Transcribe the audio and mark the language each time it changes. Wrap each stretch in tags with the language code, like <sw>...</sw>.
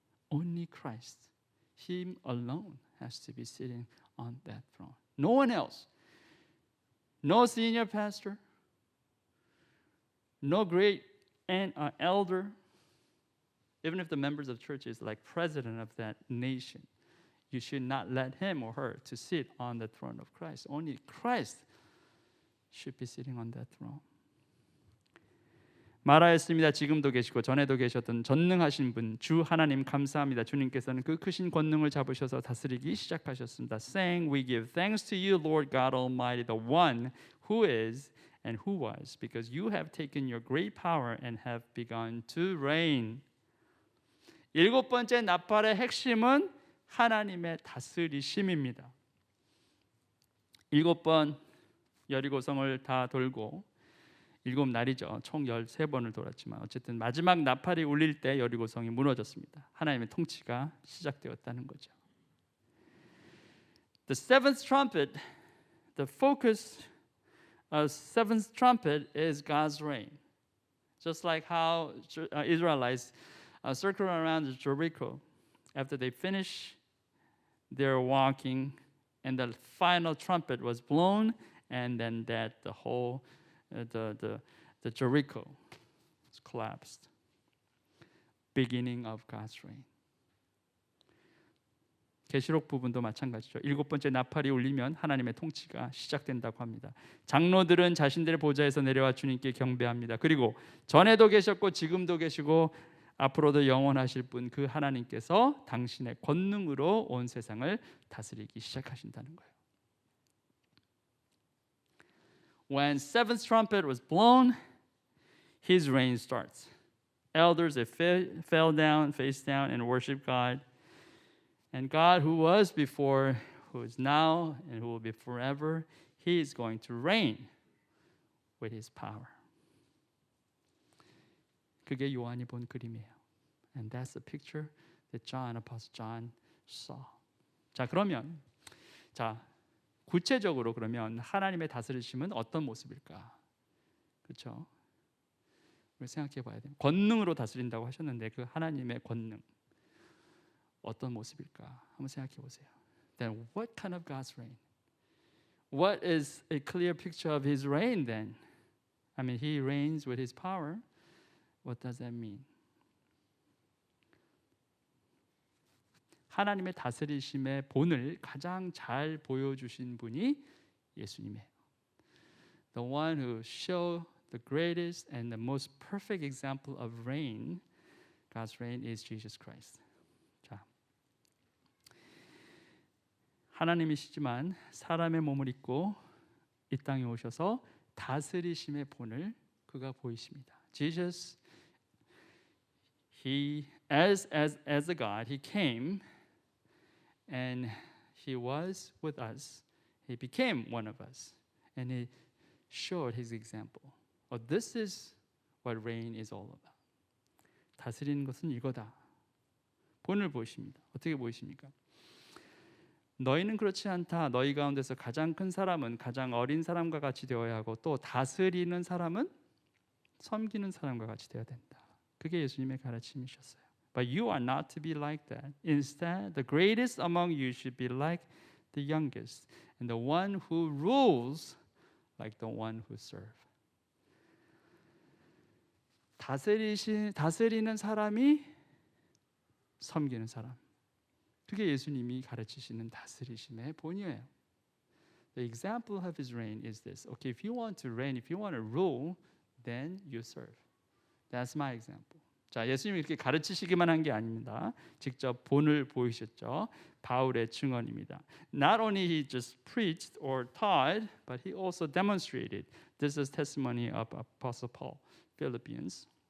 <en>Only Christ, Him alone has to be sitting on that throne. No one else. No senior pastor. No great elder, even if the members of church is like president of that nation, you should not let him or her to sit on the throne of Christ. Only Christ should be sitting on that throne.</en> <ko>말하였습니다. 지금도 계시고 전에도 계셨던 전능하신 분, 주 하나님 감사합니다. 주님께서는 그 크신 권능을 잡으셔서 다스리기 시작하셨습니다.</ko> <en>Saying, we give thanks to you, Lord God Almighty, the one who is and who was, because you have taken your great power and have begun to reign.</en> <ko>일곱 번째 나팔의 핵심은 하나님의 다스리심입니다. 7번 여리고성을 다 돌고 7날이죠. 총 13번을 돌았지만 어쨌든 마지막 나팔이 울릴 때 여리고성이 무너졌습니다. 하나님의 통치가 시작되었다는 거죠.</ko> <en>The seventh trumpet, the focus seventh trumpet is God's reign. Just like how Israelites circle around Jericho after they finish their walking, and the final trumpet was blown, and then that the whole the Jericho collapsed. Beginning of God's reign.</en> <ko>계시록 부분도 마찬가지죠. 7번째 나팔이 울리면 하나님의 통치가 시작된다고 합니다. 장로들은 자신들의 보좌에서 내려와 주님께 경배합니다. 그리고 전에도 계셨고 지금도 계시고 앞으로도 영원하실 분 그 하나님께서 당신의 권능으로 온 세상을 다스리기 시작하신다는 거예요.</ko> <en>When seventh trumpet was blown, his reign starts. Elders fell down, face down, and worship God. And God, who was before, who is now, and who will be forever, He is going to reign with His power.</en> <ko>그게 요한이 본 그림이에요.</ko> <en>And that's the picture that Apostle John saw.</en> <ko>자, 그러면 구체적으로 그러면 하나님의 다스리심은 어떤 모습일까? 그렇죠? 우리 생각해 봐야 돼요. 권능으로 다스린다고 하셨는데 그 하나님의 권능 어떤 모습일까? 한번 생각해 보세요.</ko> <en>Then what kind of God's reign? What is a clear picture of His reign then? I mean, He reigns with His power. What does that mean?</en> <ko>하나님의 다스리심의 본을 가장 잘 보여주신 분이 예수님이에요.</ko> <en>The one who showed the greatest and the most perfect example of reign, God's reign, is Jesus Christ.</en> <ko>하나님이시지만 사람의 몸을 입고 이 땅에 오셔서 다스리심의 본을 그가 보이십니다.</ko> <en>Jesus, he as a God, he came and he was with us. He became one of us, and he showed his example. This is what reign is all about.</en> <ko>다스리는 것은 이거다. 본을 보이십니다. 어떻게 보이십니까? 너희는 그렇지 않다. 너희 가운데서 가장 큰 사람은 가장 어린 사람과 같이 되어야 하고 또 다스리는 사람은 섬기는 사람과 같이 되어야 된다. 그게 예수님의 가르침이셨어요.</ko> <en>But you are not to be like that. Instead, the greatest among you should be like the youngest, and the one who rules like the one who serves.</en> <ko>다스리는 사람이 섬기는 사람. 그게 예수님이 가르치시는 다스리심의 본이에요.</ko> <en>The example of His reign is this. Okay, if you want to reign, if you want to rule, then you serve. That's my example.</en> <ko>자, 예수님이 이렇게 가르치시기만 한 게 아닙니다. 직접 본을 보이셨죠. 바울의 증언입니다.</ko> <en>Not only he just preached or taught, but he also demonstrated. This is testimony of Apostle Paul, Philippians.</en>